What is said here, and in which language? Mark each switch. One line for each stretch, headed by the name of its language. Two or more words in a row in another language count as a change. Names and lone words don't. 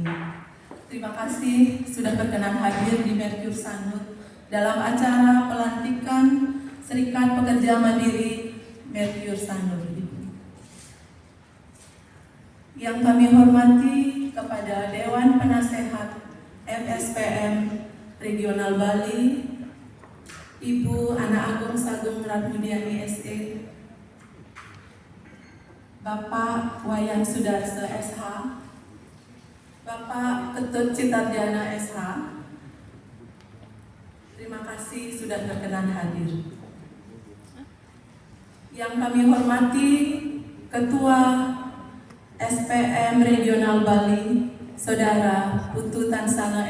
Indonesian: Terima kasih sudah berkenan hadir di Mercury Sanur dalam acara pelantikan Serikat Pekerja Mandiri Mercury Sanur. Yang kami hormati kepada Dewan Penasehat MSPM Regional Bali, Ibu Ana Agung Sagung Ratmudiani SE, Bapak Wayan Sudarsa SH, Bapak Ketut Citarjana SH. Terima kasih sudah berkenan hadir. Yang kami hormati Ketua SPM Regional Bali, Saudara Putu Tansana